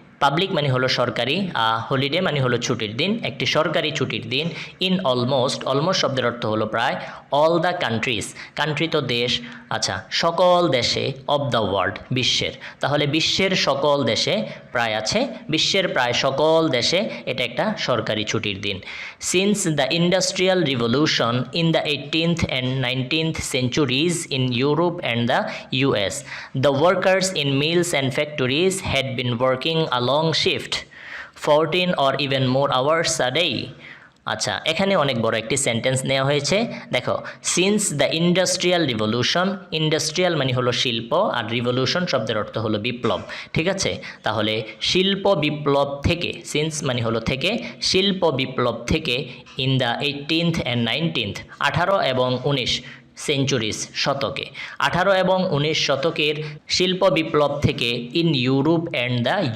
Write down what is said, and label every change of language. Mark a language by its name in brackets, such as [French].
[Bangla] Public মানে হলো সরকারি, হলিডে মানে হলো ছুটির দিন, একটি সরকারি ছুটির দিন। [English] in almost [Bangla] শব্দের অর্থ হলো প্রায়, অল দ্য কান্ট্রি তো দেশ, আচ্ছা, সকল দেশে, [English] of the world [Bangla] বিশ্বের, তাহলে বিশ্বের সকল দেশে প্রায় আছে, বিশ্বের প্রায় সকল দেশে এটা একটা সরকারি ছুটির দিন। [English] Since the industrial revolution in the 18th and 19th centuries in Europe and the US, the workers in mills and factories had been working a long shift, 14 or even more hours a day. [Bangla] আচ্ছা, এখানে অনেক বড় একটি sentence নেওয়া হয়েছে। দেখো, [English] since the industrial revolution, [Bangla] industrial মানে হলো শিল্প আর রিভলিউশন শব্দের অর্থ হলো বিপ্লব। ঠিক আছে, তাহলে শিল্প বিপ্লব থেকে, সিন্স মানে হলো থেকে, শিল্প বিপ্লব থেকে, [English] in the 18th and 19th [Bangla] 18 এবং 19 সেঞ্চুরিজ শতকে, 18 এবং 19 শতকের শিল্প বিপ্লব থেকে [English] in Europe and the